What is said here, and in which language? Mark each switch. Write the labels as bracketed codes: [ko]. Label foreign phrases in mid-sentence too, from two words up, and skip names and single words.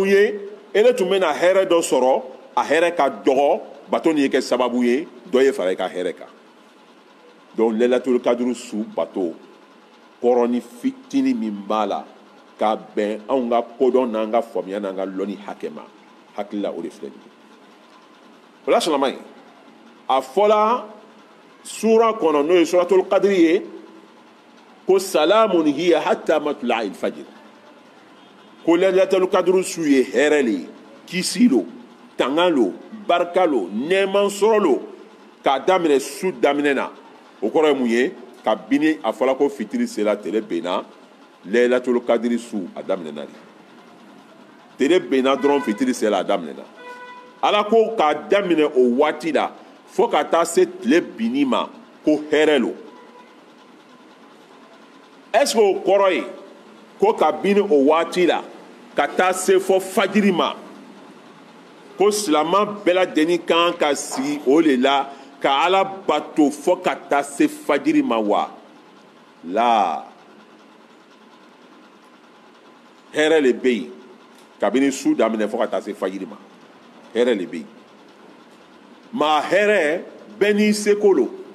[bm] ye e le tun bɛna hɛrɛ dɔ sɔrɔ a hɛrɛ ka dɔgɔ bato nin ye kɛ sababu ye dɔ ye fara i ka hɛrɛ kan donc laylatul kadiri su bato kɔrɔni fitini min b'a la ka bɛn anw ka kodɔn n'an ka faamuya n'an ka lɔnni hakɛ ma hakili la o de filɛ nin ye o la silamɛ ye a fɔla sura kɔnɔ n'o ye suratul qadri ye ko [ar] سلام هي حتى مطلع الفجر [bm] ko laylatul qadr su ye hɛrɛ le ye kisi lo tanga lo barika lo nɛɛman sɔrɔ lo k'a daminɛ su daminɛ na o kɔrɔ ye mun ye kabini a fɔla ko fitiri sera tele benna laylatul qadr su a daminɛna de tele benna dɔrɔn fitiri sera a daminɛna ala ko k'a daminɛ o waati la fo ka taa se tile binni ma ko hɛrɛ lo [fr] est-ce que [bm] o kɔrɔ ye ko kabini o waati la ka taa se fɔ fajiri ma ko silama bɛɛ lajɛlen kan ka sigi o de la ka ala bato fɔ ka taa se fajiri ma wa la hɛrɛ le bɛ yen kabini su daminɛ fɔ ka taa se fajiri ma hɛrɛ le bɛ yen maa hɛrɛ bɛɛ n'i seko lo